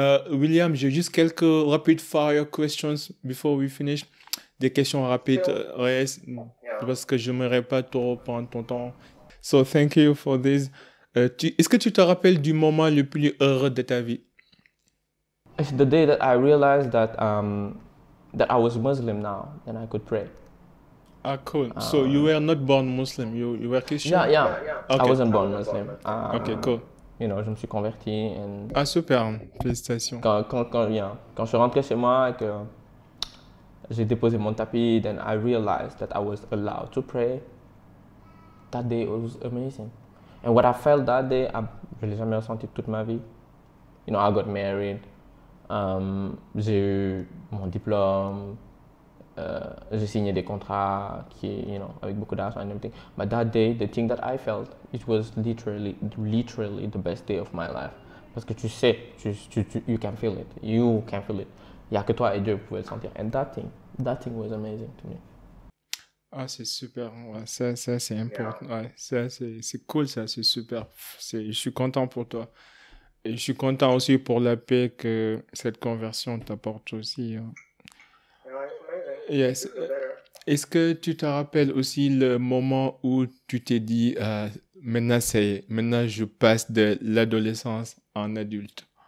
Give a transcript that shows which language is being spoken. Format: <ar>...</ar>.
<fr>William, j'ai juste quelques</fr> <en>rapid fire questions before we finish.</en> <fr>Des questions rapides, ouais, parce que je n'aimerais pas trop prendre ton temps.</fr> <en>So, thank you for this.</en> <fr>Est-ce que tu te rappelles du moment le plus heureux de ta vie?</fr> <en>It's the day that I realized that I was Muslim now and I could pray. Ah, cool. So you were not born Muslim, you were Christian? Yeah. I Okay. wasn't born Muslim. Okay, cool.</en> <fr>Je me suis converti. And Ah, super. Félicitations. quand je suis rentré chez moi et que j'ai déposé mon tapis,</fr> <en>then I realized that I was allowed to pray. That day was amazing. And what I felt that day,</en> <fr>je ne l'ai jamais ressenti toute ma vie.</fr> <en>I got married.</en> <fr>J'ai eu mon diplôme. J'ai signé des contrats avec beaucoup d'argent</fr> <en>and everything. But that day, the thing that I felt, it was literally the best day of my life.</en> <fr>Parce que tu sais,</fr> <en>you can feel it. You can feel it.</en> <fr>Il n'y a que toi et Dieu qui pouvez le sentir.</fr> <en>And that thing was amazing to me.</en> <fr>Ah, c'est super. Ouais, ça c'est important. Ouais, ça, c'est cool, ça, c'est super. Je suis content pour toi. Et je suis content aussi pour la paix que cette conversion t'apporte aussi. Hein.</fr> <en>Yes.</en> <fr>Est-ce que tu te rappelles aussi le moment où tu t'es dit, maintenant je passe de l'adolescence en adulte?</fr>